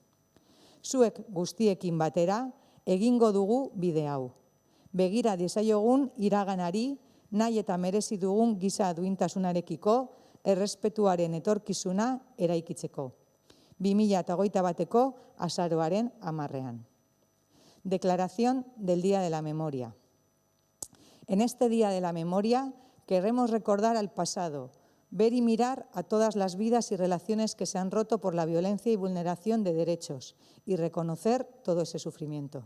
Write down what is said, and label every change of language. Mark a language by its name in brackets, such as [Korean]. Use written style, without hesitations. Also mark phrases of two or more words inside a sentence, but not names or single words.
[Basque] Zuek guztiekin batera egingo dugu bide hau. Begira diezaiogun iraganari, nahi eta merezi dugun giza duintasunarekiko errespetuaren etorkizuna eraikitzeko. 2021ko azaroaren 10ean. [Spanish] Declaración del Día de la Memoria. En este Día de la Memoria queremos recordar al pasado, ver y mirar a todas las vidas y relaciones que se han roto por la violencia y vulneración de derechos y reconocer todo ese sufrimiento.